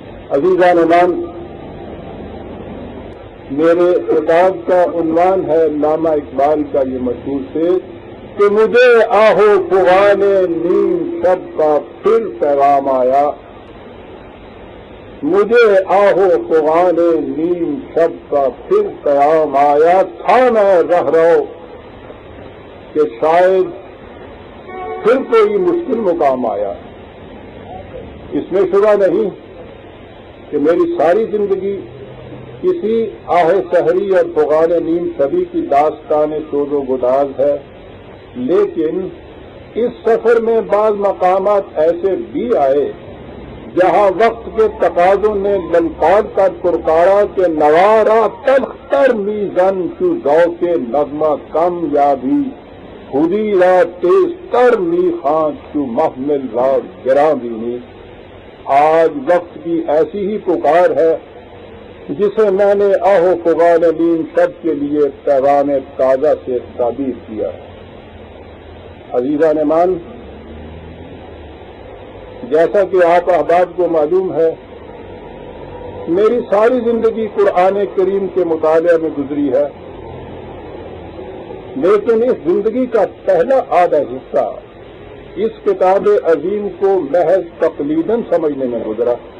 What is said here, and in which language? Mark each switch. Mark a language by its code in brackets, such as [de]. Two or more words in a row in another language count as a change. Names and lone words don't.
[ur] عزیزان عنوان، میرے خطاب کا عنوان ہے علامہ اقبال کا یہ مشہور شعر کہ مجھے آہو فغان نیم شب کا پھر پیغام آیا، مجھے آہو فغان نیم شب کا پھر پیغام آیا، تھا میں رہ رہو کہ شاید پھر کوئی مشکل مقام آیا۔ اس میں شبہ نہیں کہ میری ساری زندگی کسی آہ سحری اور فغان نیم شبی کی داستان سوز و گداز ہے، لیکن اس سفر میں بعض مقامات ایسے بھی آئے جہاں وقت کے تقاضوں نے للکار کر پرکارا کہ [fa] نوارا تلخ تر میزن چو ذوق نغمہ کم یابی، خودی را تیز تر میخان چو محمل را گراں بینی۔ [ur] آج وقت کی ایسی ہی پکار ہے جسے میں نے آہو فغان نیم شب کے لیے پیغام تازہ سے تعبیر کیا ہے۔ [fa] عزیزان مان، [ur] جیسا کہ آپ احباب کو معلوم ہے، میری ساری زندگی قرآن کریم کے مطالعے میں گزری ہے، لیکن اس زندگی کا پہلا آدھا حصہ اس کتاب عظیم کو محض تقلیداً سمجھنے میں گزرا۔